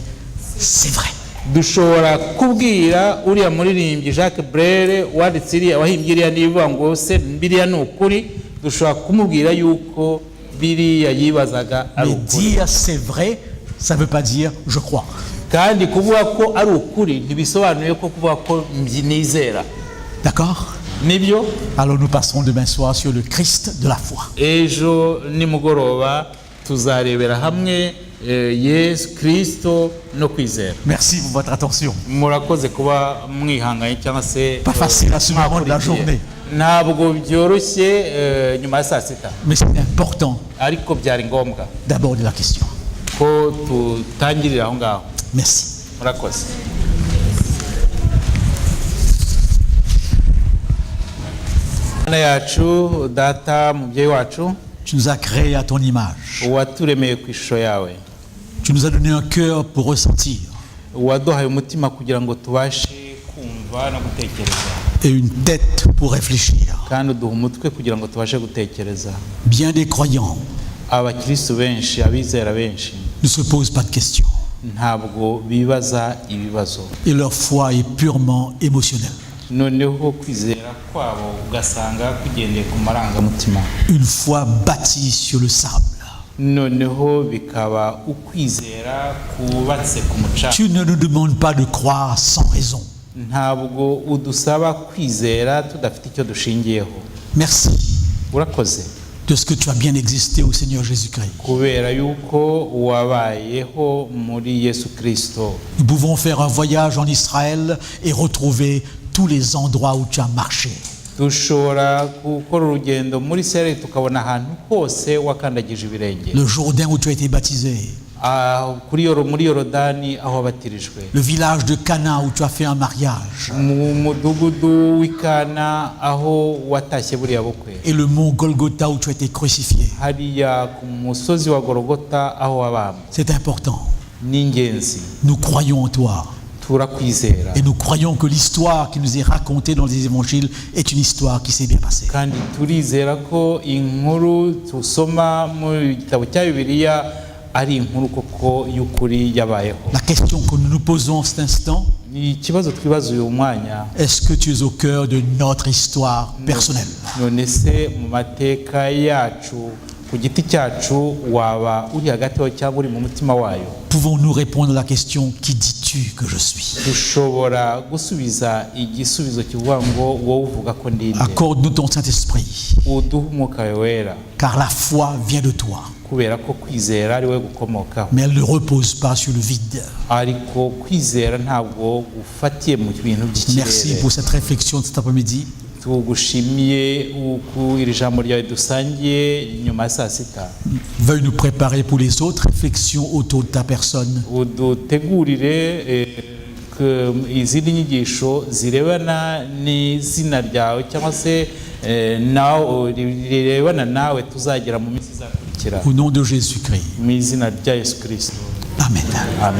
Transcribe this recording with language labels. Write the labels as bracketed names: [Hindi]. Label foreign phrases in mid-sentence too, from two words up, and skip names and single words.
[French] C'est vrai. [Kinyarwanda] Dushobora kubwira uriya muririmbyi Jacques Brel wanditse iriya wahimbye iriya nivuga ngo se biriya ni ukuri, dushobora kumubwira yuko biriya yibazaga ari [French] Mais [Kinyarwanda] ukuri. [French] dire c'est vrai, ça ne veut pas dire je crois. [Kinyarwanda] Kandi kuvuga ko ari ukuri ntibisobanuye ko kuvuga ko nizera. [French] D'accord? [Kinyarwanda] Nibyo [French] Alors nous passerons demain soir sur le Christ de la foi. [Kinyarwanda] ejo nimugoroba tuzarebera hamwe Yesu Kristo no kwizera. [French] Merci pour votre attention. [Kinyarwanda] Murakoze kuba mwihanganye cyangwa se [French] Pas facile à ce moment de la journée, [Kinyarwanda] ntabwo byoroshye nyuma ya saa sita, [French] mais c'est important [Kinyarwanda] ariko byari ngombwa [French] d'aborder la question. [Kinyarwanda] ko tutangirira aho ngaho. [French] Merci. [Kinyarwanda] Murakoze. Mana yacu, data mubyeyi wacu, [French] Tu nous as créés à ton image. [Kinyarwanda] waturemeye ku ishusho yawe, [French] Tu nous as donné un cœur pour ressentir [Kinyarwanda] waduhaye umutima kugira ngo tubashe kumva no gutekereza, [French] et une tête pour réfléchir. [Kinyarwanda] kandi uduha umutwe kugira ngo tubashe gutekereza. [French] Bien des croyants [Kinyarwanda] Abakristo benshi, abizera benshi [French] ne se posent pas de questions [Kinyarwanda] ntabwo bibaza ibibazo, [French] et leur foi est purement émotionnelle. [Kinyarwanda] noneho kwizera kwabo ugasanga kugendeye ku marangamutima, [French] Une foi bâtie sur le sable. [Kinyarwanda] noneho bikaba ukwizera kubatse ku mucanga. [French] Tu ne nous demandes pas de croire sans raison. [Kinyarwanda] Ntabwo udusaba kwizera tudafite icyo dushingiyeho. [French] Merci [Kinyarwanda] Urakoze [French] de ce que tu as bien existé au Seigneur Jésus-Christ. [Kinyarwanda] kubera yuko wabayeho muri Yesu Kristo. [French] Nous pouvons faire un voyage en Israël et retrouver tous les endroits où tu as marché. [Kinyarwanda] Dushobora gukora urugendo muri Isirayeli tukabona ahantu hose wakandagije ibirenge. [French] Le Jourdain où tu as été baptisé. [Kinyarwanda] Muri Yorodani aho wabatirijwe, [French] Le village de Cana où tu as fait un mariage. [Kinyarwanda] mu mudugudu w'Ikana aho watashye buriya bukwe, [French] Et le mont Golgotha où tu as été crucifié. [Kinyarwanda] hariya ku musozi wa Golgota aho wabambwe. [French] C'est important. [Kinyarwanda] Ni ingenzi. [French] Nous croyons en toi. [Kinyarwanda] turakwizera [French] Et nous croyons que l'histoire qui nous est racontée dans les évangiles est une histoire qui s'est bien passée. [Kinyarwanda] kandi turizera ko inkuru tusoma mu gitabo cya Bibiliya ari inkuru koko y'ukuri yabayeho. [French] La question que nous nous posons en cet instant, [Kinyarwanda] Ni ikibazo twibaza uyu mwanya, [French] est-ce que tu es au cœur de notre histoire personnelle? [Kinyarwanda] none se mu mateka yacu ku giti cyacu waba uri hagati aho cyangwa uri mu mutima wayo? [French] Pouvons-nous répondre à la question, qui dis-tu que je suis? [Kinyarwanda] dushobora gusubiza igisubizo kivuga ngo wowe uvuga ko ndinde. [French] Accorde-nous ton Saint-Esprit, [Kinyarwanda] uduhe umwuka wera, [French] car la foi vient de toi, [Kinyarwanda] kubera ko kwizera ari we gukomokaho. [French] mais elle ne repose pas sur le vide. [Kinyarwanda] ariko kwizera ntabwo ufatiye mu bintu [French] Merci [Kinyarwanda] by'ikirere. [French] pour cette réflexion de cet après-midi. [Kinyarwanda] tugushimiye uku iri jambo ryawe dusangiye nyuma ya saa sita. [French] Veuille nous préparer pour les autres réflexions autour de ta personne. [Kinyarwanda] udutegurire izindi nyigisho zirebana n'izina ryawe cyangwa se nawe rirebana nawe tuzagera mu minsi izakurikira [French] Au nom de Jésus-Christ. [Kinyarwanda] mu izina rya Yesu Kristo.